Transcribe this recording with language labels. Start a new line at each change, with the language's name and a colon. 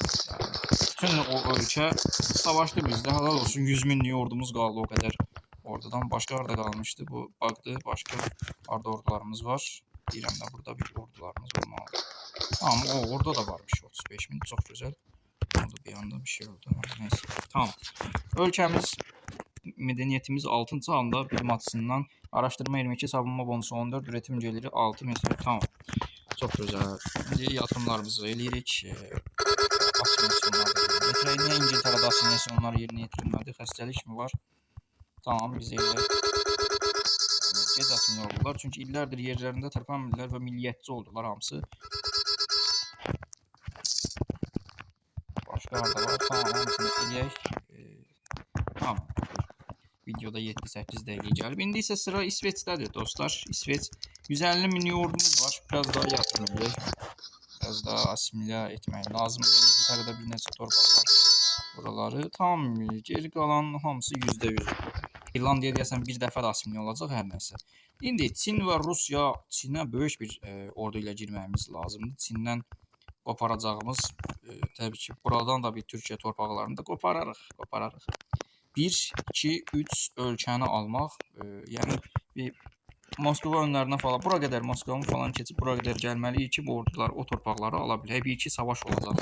Azerbaijani: Yani, bütün o ölkə savaşdı bizdə. Halal olsun, 100.000'lik ordumuz qaldı o qədər. Ordudan başqa harda qalmışdı? Bu baxdı, başqa harda ordularımız var. Deyirəm də burada bir ordularımız olmalı. Tamam, orada da varmış 35.000, çox gözəl. Orada bir anda bir şey oldu. Neyse, tamam. Ölkəmiz, medeniyetimiz 6.
Turkish: çağında bilim açısından araştırma 22, savunma bonusu 14, üretim geliri 6 mesela. Tamam. Çok güzel. Şimdi yatırımlarımızı
Azerbaijani: eləyirik.
Turkish: Asimilasyonlar niye İngiltere'de asimilasyonlar yerine yetirilmedi?
Azerbaijani: Xəstəlik mi var? Tamam, biz elə gec asimilya oldular. Çünki illərdir yerlərində tərpənmirlər və milliyyətçi oldular hamısı. Başqa harda var? Tamam, hamısını eləyək. Tamam. Videoda 7-8 dəqiqə gəlib. İndi isə sıra İsveçdədir dostlar. İsveç 150.000 ordumuz var. Biraz daha yatırım edək. Biraz daha asimilya etmək lazım. İngiltərədə bir neçə torpaq var. Buraları tam geri qalan hamısı %100. İrlandiya deyəsən bir dəfə də asimilya olacaq hər nəsə. İndi Çin və Rusiya, Çinə böyük bir ordu ilə girməyimiz lazımdır. Çindən qoparacağımız təbii ki, buradan da bir Türkiyə torpaqlarını da qopararıq. 1, 2, 3 ölkəni almaq, yəni bir Moskva önlərinə falan, bura qədər Moskvanı falan keçib bura qədər gəlməliyik ki, bu ordular o torpaqları ala bilək. 1-2 savaş olacaq.